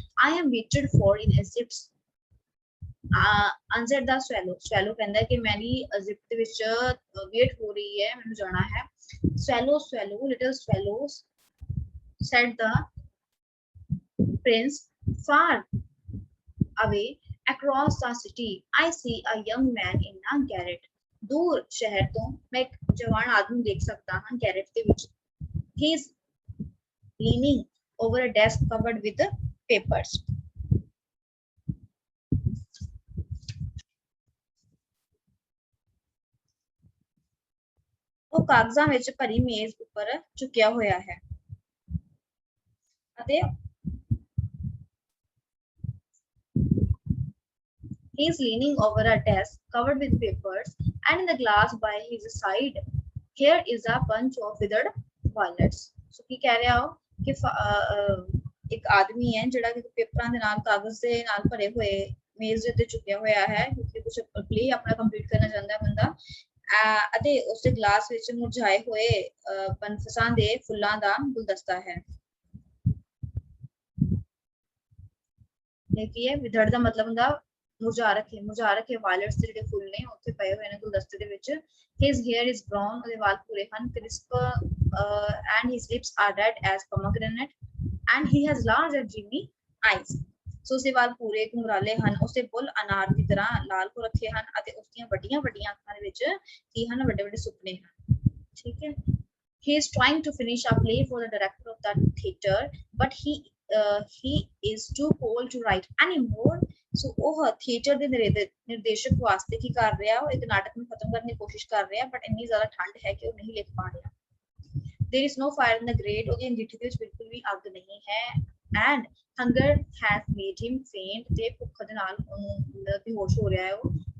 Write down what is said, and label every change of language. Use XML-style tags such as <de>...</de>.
<en>I am waited for in Egypt, answered the swallow</en> <pa>ਕਹਿੰਦਾ ਹੈ ਕਿ ਮੇਰੀ ਇਜਿਪਟ ਦੇ ਵਿੱਚ ਵੇਟ ਹੋ ਰਹੀ ਹੈ, ਮੈਨੂੰ ਜਾਣਾ ਹੈ।</pa> <en>swallow little swallow said the prince, far away across the city I see a young man in a garret,</en> <hi>दूर शहर तो मैं एक जवान आदमी देख सकता हूं garret के विच।</hi> <en>he is leaning over a desk covered with papers,</en> <pa>ਉਹ ਕਾਗਜ਼ਾਂ ਵਿੱਚ ਭਰੀ ਮੇਜ਼ ਉੱਪਰ ਝੁਕਿਆ ਹੋਇਆ ਹੈ ਅਤੇ</pa> <en>he is leaning over a desk covered with papers, and in the glass by his side here is a bunch of withered violets.</en> <pa>So ਕੀ ਕਹਿ ਰਿਹਾ ਹੋ ਕਿ ਇੱਕ ਆਦਮੀ ਹੈ ਜਿਹੜਾ ਕਿ ਪੇਪਰਾਂ ਦੇ ਨਾਲ ਕਾਗਜ਼ ਦੇ ਨਾਲ ਭਰੇ ਹੋਏ ਮੇਜ਼ ਦੇ ਉੱਤੇ ਝੁਕਿਆ ਹੋਇਆ ਹੈ, ਕਿਉਂਕਿ ਕੁਝ ਪਲੇ ਆਪਣਾ ਕੰਪਲੀਟ ਕਰਨਾ ਚਾਹੁੰਦਾ ਹੈ ਬੰਦਾ। ਅਤੇ ਉਸੇ ਗਲਾਸ ਵਿੱਚ ਮੁਰਝਾਏ ਹੋਏ ਬਨਫਸਾਂ ਦੇ ਫੁੱਲਾਂ ਦਾ ਗੁਲਦਸਤਾ ਹੈ। ਇਹ ਕੀ ਹੈ? ਵਿਧੜ ਦਾ ਮਤਲਬ ਹੁੰਦਾ ਮੁਰਝਾ ਰੱਖੇ ਵਾਇਲਟਸ ਦੇ ਜਿਹੜੇ ਫੁੱਲ ਨੇ ਉੱਥੇ ਪਏ ਹੋਏ ਨੇ ਗੁਲਦਸਤੇ ਦੇ ਵਿੱਚ।</pa> <en>his hair is brown,</en> <pa>ਉਹਦੇ ਵਾਲ ਭੂਰੇ ਹਨ,</pa> <en>crisp and his lips are red as pomegranate, and he has large and dreamy eyes.</en> <pa>ਸੋ ਉਸਦੇ ਵਾਲ ਪੂਰੇ ਘੁੰਗਰਾਲੇ ਹਨ, ਉਸਦੇ ਬੁੱਲ ਅਨਾਰ ਦੀ ਤਰ੍ਹਾਂ ਲਾਲ ਹੋ ਰੱਖੇ ਹਨ ਅਤੇ ਉਸਦੀਆਂ ਵੱਡੀਆਂ ਅੱਖਾਂ ਦੇ ਵਿੱਚ ਕੀ ਹਨ? ਵੱਡੇ ਸੁਪਨੇ ਹਨ। ਠੀਕ ਹੈ।</pa> <en>he is trying to finish a play for the director of the theater, but he is too cold to write anymore.</en> <pa>ਸੋ ਉਹ ਥੀਏਟਰ ਦੇ ਨਿਰਦੇਸ਼ਕ ਵਾਸਤੇ ਕੀ ਕਰ ਰਿਹਾ? ਉਹ ਇੱਕ ਨਾਟਕ ਨੂੰ ਖਤਮ ਕਰਨ ਦੀ ਕੋਸ਼ਿਸ਼ ਕਰ ਰਿਹਾ, ਬਟ ਇੰਨੀ ਜ਼ਿਆਦਾ ਠੰਡ ਹੈ ਕਿ ਉਹ ਨਹੀਂ ਲਿਖ ਪਾ ਰਿਹਾ।</pa> <en>there is no fire in the grate,</en> <pa>ਉਹਦੀ ਅੰਗੀਠੀ ਦੇ ਵਿੱਚ ਬਿਲਕੁਲ ਵੀ ਅੱਗ ਨਹੀਂ ਹੈ।</pa> <en>and hunger has made him faint,</en> <pa>ਤੇ ਭੁੱਖ ਦੇ ਨਾਲ ਉਹਨੂੰ ਬੇਹੋਸ਼ ਹੋ ਰਿਹਾ ਹੈ ਉਹ।</pa>